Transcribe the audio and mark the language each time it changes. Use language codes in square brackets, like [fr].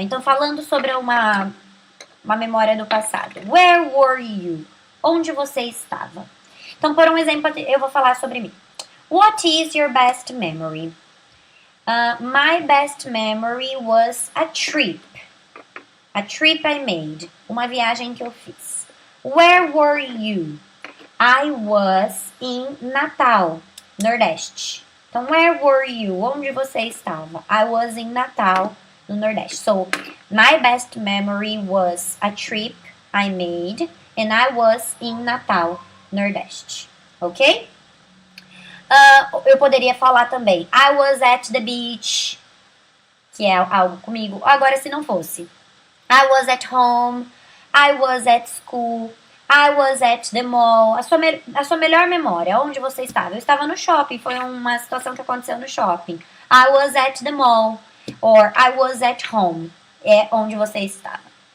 [pt] Então, falando sobre uma memória do passado. [en] Where were you? [pt] Onde você estava? Então, por um exemplo, eu vou falar sobre mim. [en] What is your best memory? My best memory was a trip. A trip I made. [pt] Uma viagem que eu fiz. [en] Where were you? I was in Natal, Nordeste. [pt] Então, [en] where were you? [pt] Onde você estava? [en] I was in Natal, no Nordeste. So, my best memory was a trip I made and I was in Natal, Nordeste. [pt] Ok? Eu poderia falar também [en] I was at the beach, [pt] que é algo comigo. Agora, se não fosse [en] I was at home, I was at school, I was at the mall. [pt] A sua melhor memória, onde você estava? Eu estava no shopping, foi uma situação que aconteceu no shopping. [en] I was at the mall, or I was at home, [pt] é onde você estava.